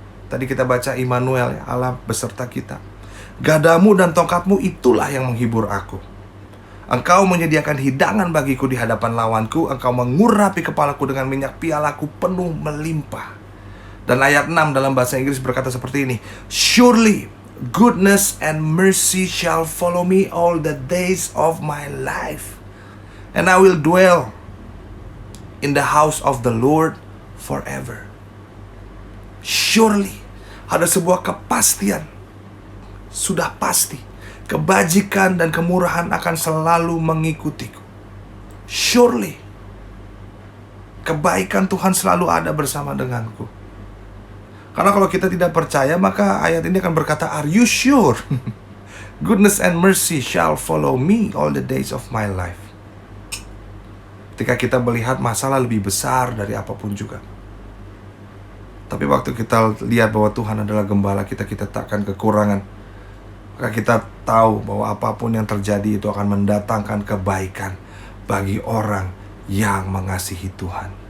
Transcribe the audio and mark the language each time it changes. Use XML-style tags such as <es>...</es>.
<id>Tadi kita baca Immanuel, Allah beserta kita. Gadamu dan tongkatmu itulah yang menghibur aku. Engkau menyediakan hidangan bagiku di hadapan lawanku. Engkau mengurapi kepalaku dengan minyak, pialaku penuh melimpah. Dan ayat 6 dalam bahasa Inggris berkata seperti ini.</id> <en>Surely goodness and mercy shall follow me all the days of my life, and I will dwell in the house of the Lord forever.</en> <id>Surely, ada sebuah kepastian, sudah pasti, kebajikan dan kemurahan akan selalu mengikutiku. Surely, kebaikan Tuhan selalu ada bersama denganku. Karena kalau kita tidak percaya, maka ayat ini akan berkata,</id> <en>are you sure? Goodness and mercy shall follow me all the days of my life.</en> <id>Ketika kita melihat masalah lebih besar dari apapun juga. Tapi waktu kita lihat bahwa Tuhan adalah gembala kita, kita takkan kekurangan. Maka kita tahu bahwa apapun yang terjadi itu akan mendatangkan kebaikan bagi orang yang mengasihi Tuhan.</id>